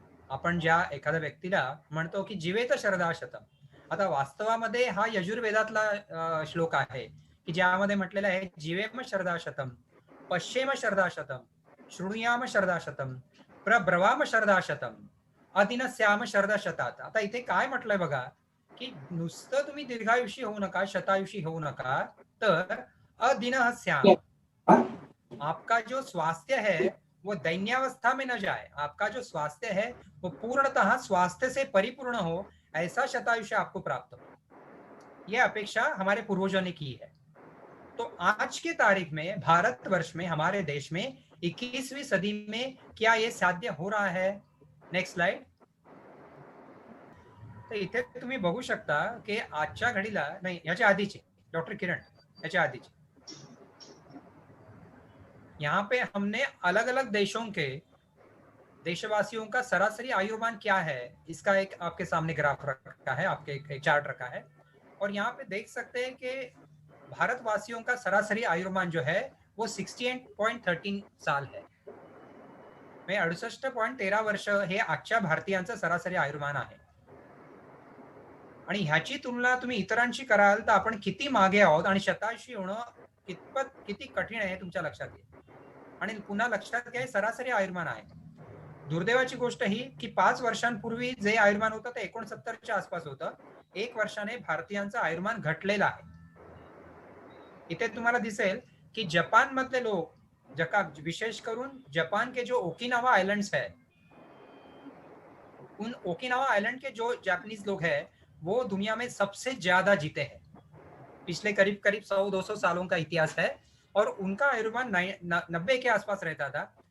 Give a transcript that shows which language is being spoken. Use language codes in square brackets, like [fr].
[mr] आपण ज्या एखाद्या व्यक्तीला म्हणतो की जीवेत शरदा शतम, आता वास्तवामध्ये हा यजुर्वेदातला श्लोक आहे की ज्यामध्ये म्हटलेलं आहे [sa] जीवेम शरदा शतम, पश्येम शरदा शतम, [mr] शृणुयाम शरदा शतम, प्रब्रवाम शरदा शतम, [sa] अदिन श्याम शरद शतात. [mr] आता इथे काय म्हटलंय बघा, की नुसतं तुम्ही दीर्घायुषी होऊ नका, शतायुषी होऊ नका, तर अदिन श्याम, [hi] आपका जो स्वास्थ्य है वो दैन्यावस्था में न जाए, आपका जो स्वास्थ्य है वो पूर्णतः स्वास्थ्य से परिपूर्ण हो, ऐसा शतायुष्य आपको प्राप्त हो, यह अपेक्षा हमारे पूर्वजों ने की है. तो आज के तारीख में भारतवर्ष में, हमारे देश में 21वीं सदी में क्या ये साध्य हो रहा है? Next slide. [mr] तर इथे तुम्ही बघू शकता की आजच्या घडीला, नाही याच्या आधीची, [hi] डॉक्टर किरण, याच्या आधीची, यहाँ पे हमने अलग अलग देशों के देशवासियों का सरासरी आयुर्मान क्या है, इसका एक आपके सामने ग्राफ रखा है, आपके एक चार्ट रखा है, और यहाँ पे देख सकते हैं कि भारतवासियों का सरासरी आयुर्मान जो है वो 68.13 साल है. [mr] म्हणजे 68.13 वर्ष हे आजच्या भारतीयांचं सरासरी आयुर्मान आहे. आणि ह्याची तुलना तुम्ही इतरांशी कराल तर आपण किती मागे आहोत आणि शतायुषी होणं किती कठीण आहे तुमच्या लक्षात येईल. आणि पुन्हा लक्षात घ्या, सरासरी आयुर्मान आहे. दुर्दैवाची गोष्ट ही की 5 वर्षांपूर्वी जे आयुर्मान होतं ते 69च्या आसपास होतं. 1 वर्षाने भारतीयांचं आयुर्मान घटलेलं आहे. इथे तुम्हाला दिसेल की जपान मधले लोक, विशेष करून [hi] जापान के जो ओकिनावा आइलैंड्स है, उन ओकिनावा आइलैंड के जो जापानीज लोग हैं वो दुनिया में सबसे ज्यादा जीते हैं. पिछले करीब 100-200 सालों का इतिहास है और उनका आयुर्मान 90 के आसपास रहता था.